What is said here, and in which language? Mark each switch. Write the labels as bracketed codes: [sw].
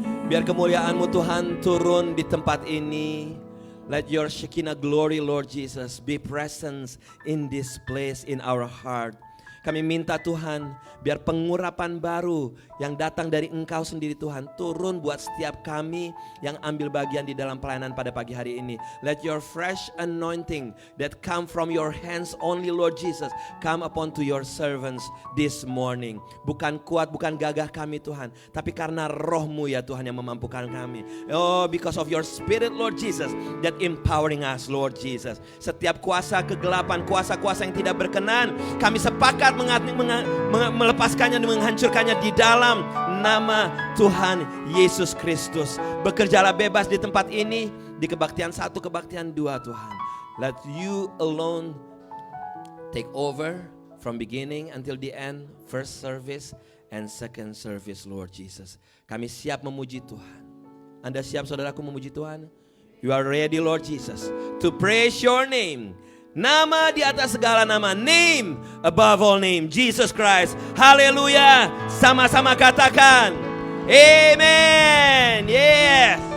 [id] Biar kemuliaan-Mu Tuhan turun di tempat ini. [en] Let your Shekinah glory, Lord Jesus, be present in this place, in our heart. [id] Kami minta Tuhan, biar pengurapan baru yang datang dari Engkau sendiri Tuhan turun buat setiap kami yang ambil bagian di dalam pelayanan pada pagi hari ini. [en] Let your fresh anointing that come from your hands only, Lord Jesus, come upon to your servants this morning. [id] Bukan kuat, bukan gagah kami Tuhan, tapi karena roh-Mu ya Tuhan yang memampukan kami. [en] Oh, because of your spirit, Lord Jesus, that empowering us, Lord Jesus. [id] Setiap kuasa kegelapan, kuasa-kuasa yang tidak berkenan, kami sepakat melepaskannya dan menghancurkannya di dalam nama Tuhan Yesus Kristus. Bekerjalah bebas di tempat ini, di kebaktian 1, kebaktian 2 Tuhan. [en] Let you alone take over from beginning until the end, first service and second service, Lord Jesus. [id] Kami siap memuji Tuhan. Anda siap saudaraku memuji Tuhan? [en] You are ready, Lord Jesus, to praise your name. [id] Nama di atas segala nama, [en] name above all name, [id] Jesus Christ. Haleluya. Sama-sama katakan amen. Yes.